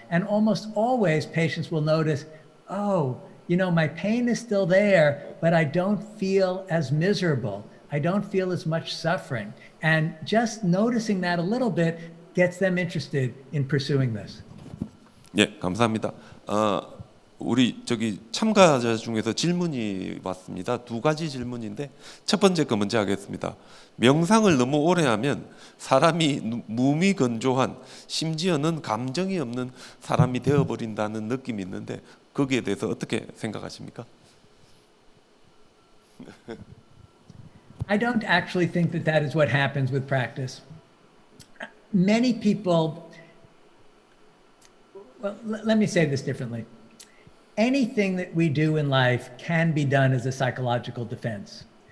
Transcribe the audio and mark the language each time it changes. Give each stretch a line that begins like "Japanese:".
English: And almost always patients will notice, oh, my pain is still there, but I don't feel as miserable. I don't feel as much suffering. And just noticing that a little bit gets them interested in pursuing this.
Korean: 예, 감사합니다. 우리 참가자 중에서 질문이 왔습니다. 두 가지 질문인데 첫 번째 거 먼저 하겠습니다. 명상을 너무 오래 하면 사람이 무미건조한, 심지어는 감정이 없는 사람이 되어버린다는 느낌이 있는데 거기에 대해서 어떻게 생각하십니까?
English: I don't actually think that is what happens with practice. Many people, well, let me say this differently. Anything that we do in life can be done as a psychological defense.